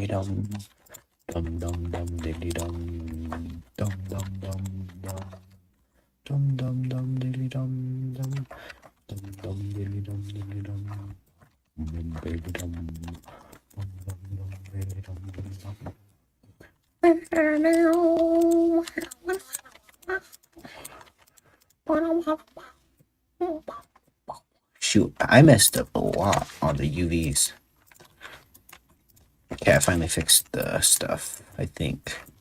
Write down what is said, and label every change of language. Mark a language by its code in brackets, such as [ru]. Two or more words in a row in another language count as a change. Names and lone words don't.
[en] dum dum dum dum diggly dum dum dum dum dum dum dum dum diggly dum dum dum dum diggly dum diggly dum baby dum dum dum dum baby dum dum. Shoot, I messed up a lot on the UVs. Okay, I finally fixed the stuff, I think.